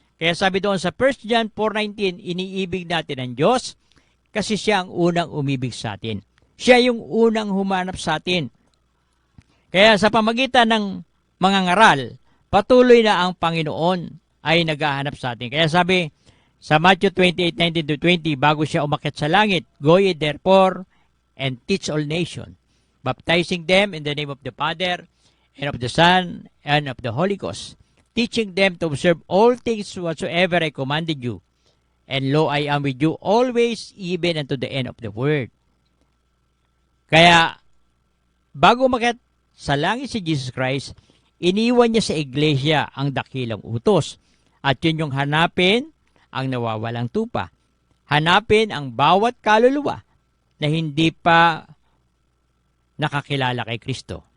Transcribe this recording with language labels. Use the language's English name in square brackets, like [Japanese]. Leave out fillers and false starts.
[Filipino] Kaya sabi doon sa 1 John 4:19, iniibig natin ang Diyos kasi siya ang unang umibig sa atin. Siya yung unang humanap sa atin. Kaya sa pamagitan ng mga ngaral, patuloy na ang Panginoon ay naghahanap sa atin. Kaya sabi sa Matthew 28:19-20, bago siya umakyat sa langit, [English] go ye therefore and teach all nations, baptizing them in the name of the Father, and of the Son, and of the Holy Ghost, teaching them to observe all things whatsoever I commanded you. And lo, I am with you always, even unto the end of the world. [Filipino] Kaya, Bago umakyat sa langit si Jesus Christ, iniwan niya sa iglesia ang dakilang utos. At yun yung hanapin ang nawawalang tupa. Hanapin ang bawat kaluluwa na hindi pa nakakilala kay Kristo.